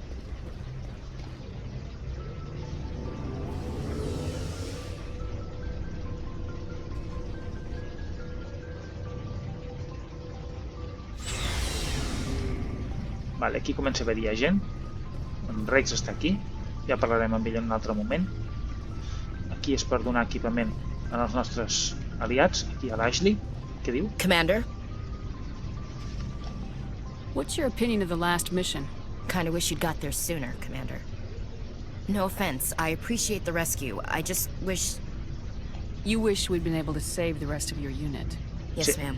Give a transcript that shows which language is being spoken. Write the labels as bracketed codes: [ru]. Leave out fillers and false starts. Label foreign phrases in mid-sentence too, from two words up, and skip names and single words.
[ca] Vale, aquí comença a haver-hi gent. En Rex està aquí. Ja parlarem amb ell en un altre moment. Aquí és per donar equipament als nostres aliats. Aquí a l'Ashley. Què diu? [en] Commander? What's your opinion of the last mission? Kinda wish you'd got there sooner, Commander. No offense, I appreciate the rescue. I just wish... You wish we'd been able to save the rest of your unit. Yes, ma'am.